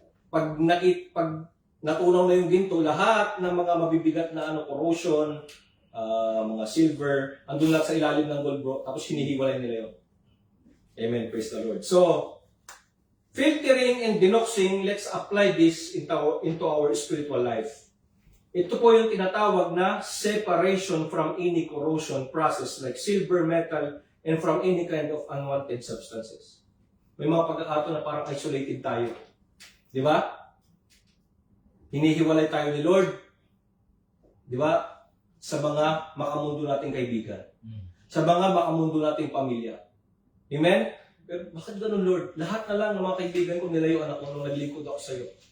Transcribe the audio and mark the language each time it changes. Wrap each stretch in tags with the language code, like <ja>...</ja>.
<tl>Pag natunaw na yung ginto, lahat ng mga mabibigat na corrosion, mga silver, andun lang sa ilalim ng gold, bro, tapos hinihiwalay nila yun.</tl> <en>Amen, praise the Lord. So, filtering and denoxing, let's apply this into our spiritual life.</en> <tl>Ito po yung tinatawag na</tl> <en>separation from any corrosion process like silver, metal, and from any kind of unwanted substances.</en> <tl>May mga pagkakataon na parang isolated tayo. Di ba? Hinihiwalay tayo ni Lord. Di ba? Sa mga makamundo nating kaibigan. Sa mga makamundo nating pamilya. Amen? Pero bakit ganun, Lord? Lahat na lang ng mga kaibigan ko nilayuan ako nung naglingkod ako sa iyo.</tl>